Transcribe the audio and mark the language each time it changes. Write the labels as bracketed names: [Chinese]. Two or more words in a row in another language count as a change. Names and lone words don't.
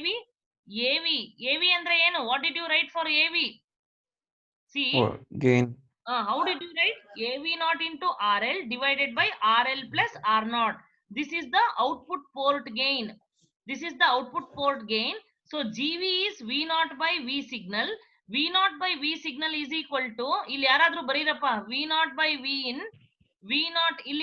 [Kannada] AV andre ಏನು? [English] What did you write for AV? See. Gain. How did you write? AV0 into RL divided by RL plus R0. This is the output port gain. This is the output port gain. So GV is V0 by V signal. V0 by V signal is equal to, [Kannada] ಇಲ್ಲಿ ಯಾರಾದ್ರೂ ಬರೀರಪ್ಪ, [English] V0 by V in, V0 ಇಲ್ಲಿ